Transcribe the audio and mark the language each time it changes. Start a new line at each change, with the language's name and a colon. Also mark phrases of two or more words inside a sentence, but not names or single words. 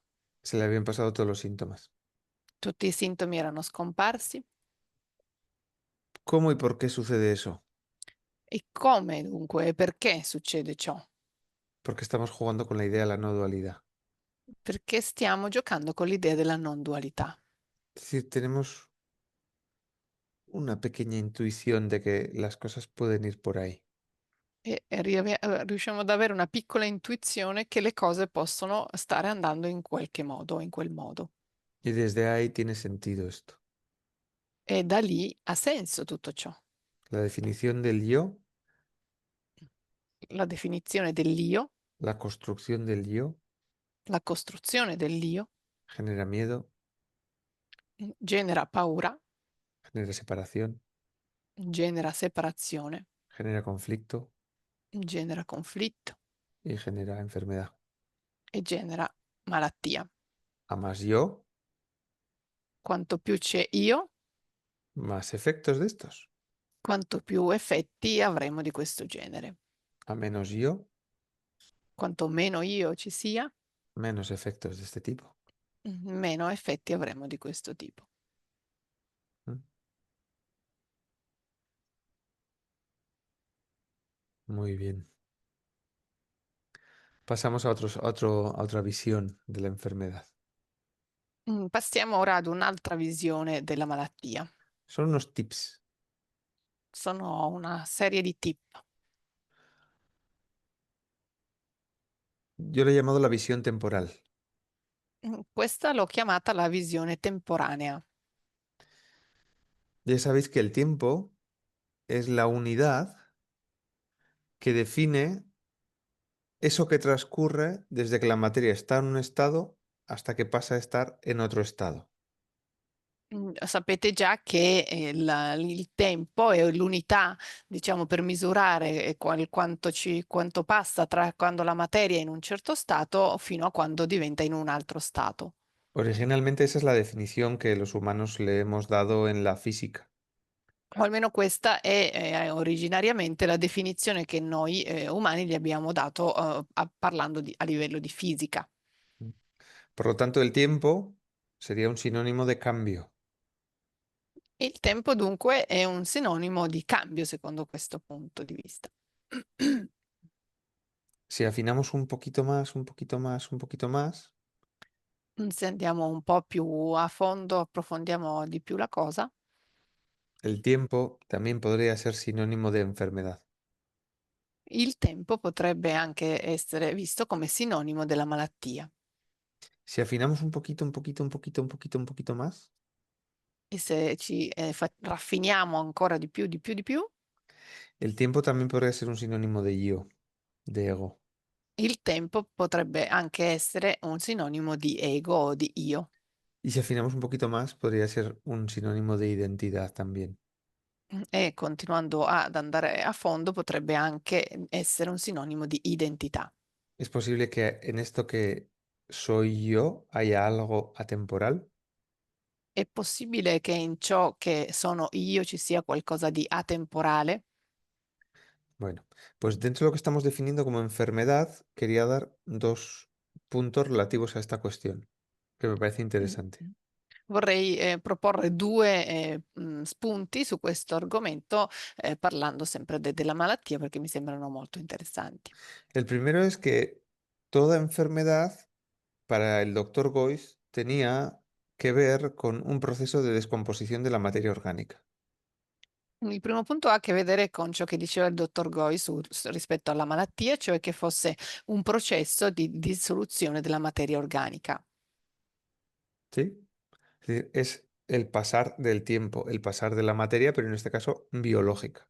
Spanish: Se le habían pasado todos los síntomas.
Italian: Tutti i sintomi erano scomparsi.
Spanish: ¿Cómo y por qué sucede eso?
Italian: E come dunque e perché succede ciò?
Spanish: Porque estamos jugando con la idea de la no dualidad.
Italian: Perché stiamo giocando con l'idea della non dualità.
Spanish: Es decir, tenemos una pequeña intuición de que las cosas pueden ir por ahí.
Italian: Riusciamo ad avere una piccola intuizione che le cose possono stare andando in qualche modo, in quel modo.
Spanish: Y desde ahí tiene sentido esto.
Italian: E da lì ha senso tutto ciò.
Spanish: La definición del yo,
Italian: La definizione dell'io,
Spanish: la construcción del yo,
Italian: la costruzione dell'io,
Spanish: genera miedo,
Italian: genera paura,
Spanish: genera separación,
Italian: genera separazione,
Spanish: genera conflicto
Italian: genera conflitto
Spanish: y genera enfermedad.
Italian: e genera malattia.
Spanish: A más yo,
Italian: Quanto più c'è io,
Spanish: más efectos de estos.
Italian: quanto più effetti avremo di questo genere.
Spanish: A menos yo,
Italian: Quanto meno io ci sia,
Spanish: menos efectos de este tipo.
Italian: meno effetti avremo di questo tipo.
Spanish: ¿Mm? Muy bien. Pasamos a otra visión de la enfermedad.
Italian: Passiamo ora ad un'altra visione della malattia.
Spanish: Son unos tips.
Italian: Sono una serie di tip.
Spanish: Yo le he llamado la visión temporal.
Italian: Questa l'ho chiamata la visione temporanea.
Spanish: Ya sabéis que el tiempo es la unidad que define eso que transcurre desde que la materia está en un estado hasta que pasa a estar en otro estado.
Italian: Sapete già che il tempo è l'unità, diciamo, per misurare quanto passa tra quando la materia è in un certo stato fino a quando diventa in un altro stato.
Spanish: Originalmente esa es la definición que los humanos le hemos dado en la física.
Italian: O almeno questa è originariamente la definizione che noi umani gli abbiamo dato parlando a livello di fisica.
Spanish: Por lo tanto, el tiempo sería un sinónimo de cambio.
Italian: Il tempo dunque è un sinonimo di cambio secondo questo punto di vista.
Spanish: Si afinamos un poquito más, un poquito más, un poquito más,
Italian: Se andiamo un po' più a fondo, approfondiamo di più la cosa,
Spanish: El tiempo también podría ser sinónimo de enfermedad.
Italian: il tempo potrebbe anche essere visto come sinonimo della malattia.
Spanish: Si afinamos un poquito, un poquito, un poquito, un poquito, un poquito más,
Italian: E se ci raffiniamo ancora di più, di più, di più,
Spanish: el tiempo también podría ser un sinónimo de yo, de ego.
Italian: il tempo potrebbe anche essere un sinonimo di ego o di io.
Spanish: Y si afinamos un poquito más, podría ser un sinónimo de identidad también.
Italian: E continuando ad andare a fondo potrebbe anche essere un sinonimo di identità.
Spanish: Es posible que en esto que soy yo haya algo atemporal.
Italian: È possibile che in ciò che sono io ci sia qualcosa di atemporale?
Spanish: Bueno, pues dentro de lo que estamos definiendo como enfermedad, quería dar dos puntos relativos a esta cuestión, que me parece interesante. Mh.
Italian: Vorrei, proporre 2, spunti su questo argomento, parlando sempre della malattia perché mi sembrano molto interessanti.
Spanish: El primero es que toda enfermedad, para el doctor Boyce, tenía que ver con un proceso de descomposición de la materia orgánica.
Italian: Il primo punto ha a che vedere con ciò che diceva il dottor Goi rispetto alla malattia, cioè che fosse un processo di dissoluzione della materia organica.
Spanish: ¿Sí? Es decir, es el pasar del tiempo, el pasar de la materia, pero en este caso biológica.